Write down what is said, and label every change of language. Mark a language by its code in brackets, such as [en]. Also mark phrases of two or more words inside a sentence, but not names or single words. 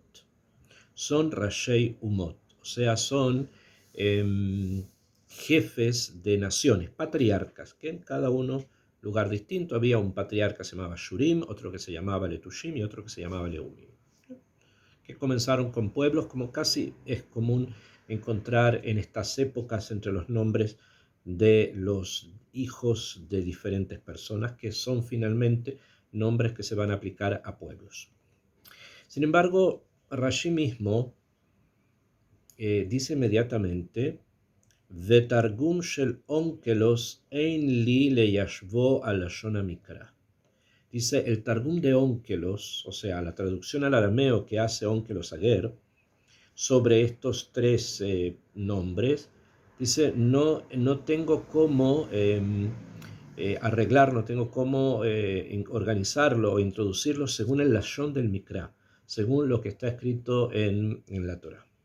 [he] Son ראשי אומות, [es] o sea, son jefes de naciones, patriarcas, que en cada uno lugar distinto había un patriarca que se llamaba Shurim, otro que se llamaba Letushim y otro que se llamaba Leumim, que comenzaron con pueblos, como casi es común encontrar en estas épocas entre los nombres de los hijos de diferentes personas, que son finalmente nombres que se van a aplicar a pueblos. Sin embargo, Rashi mismo dice inmediatamente, [he] ותרגום של אונקלוס אין לי ליישבו על לשון המקרא. [es] Dice, el Targum de Onkelos, o sea, la traducción al arameo que hace Onkelos Ager, sobre estos 3 nombres, dice, no tengo cómo arreglar, no tengo cómo organizarlo o introducirlo según el lashon del Mikra, según lo que está escrito en la Torah.